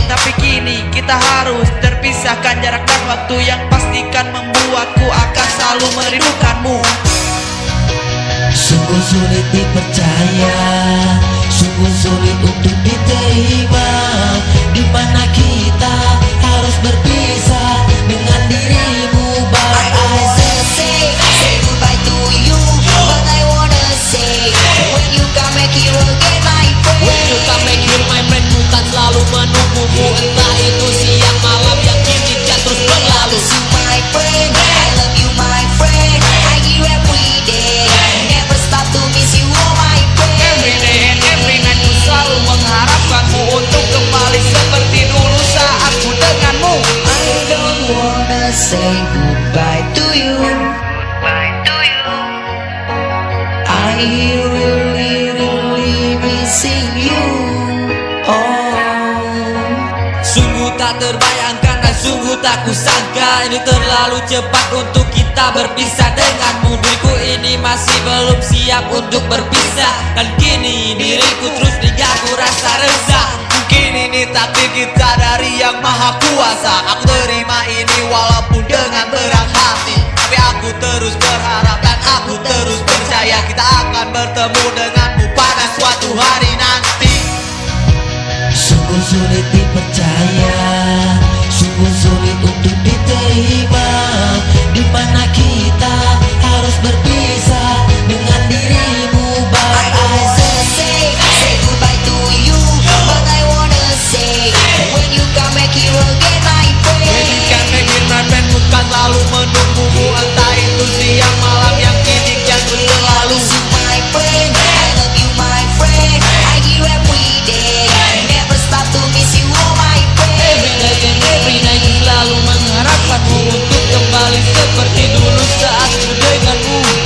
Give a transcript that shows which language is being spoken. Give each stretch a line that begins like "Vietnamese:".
Indonesian: Tapi kini kita harus terpisahkan, jarak dan waktu yang pastikan membuatku akan selalu merindukanmu. Sungguh sulit dipercaya, sungguh sulit untuk diterima, di mana kita harus berpisah dengan dirimu.
English: But I wanna say goodbye to you, but I wanna say when you come back here again my friend. When you come back here my friend,
Indonesian: bukan selalu menunggumu, entah itu siang malam yang kini kan terus berlalu.
English: My friend, I love you my friend, I hear every day, never stop to miss you oh my friend. Every day and every night
Indonesian: ku selalu mengharapkanmu untuk kembali seperti dulu saat ku denganmu.
English: I don't wanna say goodbye to you, I really missing you. Oh,
Indonesian: Sungguh tak terbayangkan dan sungguh tak kusangka, ini terlalu cepat untuk kita berpisah denganmu. Diriku ini masih belum siap untuk berpisah, dan kini diriku terus diganggu rasa resah. Mungkin ini takdir kita dari yang maha kuasa. Aku terima ini walaupun dengan berat hati, tapi aku terus berharap dan aku terus percaya kita akan bertemu denganmu pada suatu hari nanti. sungguh sulit dipercaya, sungguh sulit untuk diterima, di mana kita harus berpisah dengan dirimu.
English: But I wanna say goodbye to you, but I wanna say when you come back here again my friend. When you come back here my friend,
Indonesian: bukan lalu menunggumu, entah itu siang malam yang kini kian berlalu.
English: My friend, I love you my friend, I hear every day, never stop to miss you oh my friend. Every day and every night
Indonesian: ku selalu mengharapkanmu untuk kembali seperti dulu saat ku denganmu.